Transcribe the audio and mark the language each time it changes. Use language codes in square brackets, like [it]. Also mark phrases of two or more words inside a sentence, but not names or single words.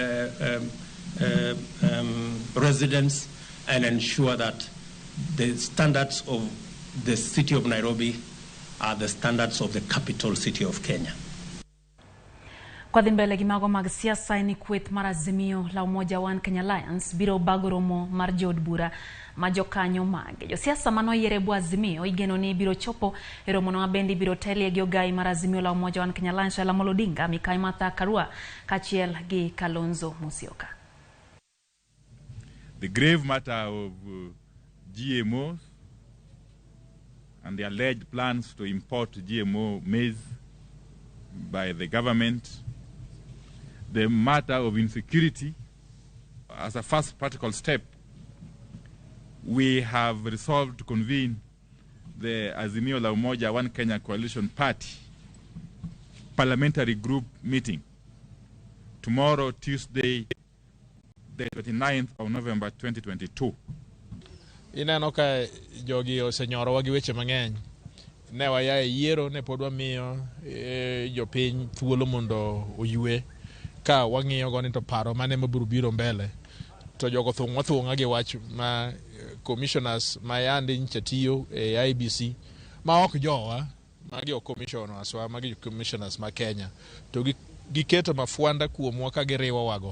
[en] residents, and ensure that the standards of the city of Nairobi are the standards of the capital city of Kenya. [luo] Kwa dhimbele gimago mag siasa ni kweth mar Azimio la Umoja One Kenya Alliance biro bago romo mar jod bura majokanyo mage. Jo siasa mano yerebu Azimio igeno ni biro chopo e romo no bendi biro telie gi ogai mar Azimio la Umoja One Kenya Alliance la Molodinga Mikai Martha Karua kachiel gi Kalonzo Musyoka. [en] The grave matter of GMOs and the alleged plans to import GMO maize by the government, the matter of insecurity. As a first practical step, we have resolved to convene the Azimio la Umoja One Kenya Coalition Party parliamentary group meeting tomorrow, Tuesday, the 29th of November 2022. [luo] Ineno ka jogi osenyoro wagi weche mang'eny. Ne waya e yiero ne pod wamiyo jopiny thuolo mondo oyue ka wang'iyo go ni to paro mane mabiro biro mbele. To jogo thung'a gi wach ma commissioners ma yandi nchatiyo e IBC ma ok jowa magi commissioners wa magi commissioners ma Kenya to giketo mafuanda kuomwa ka giriwo wago.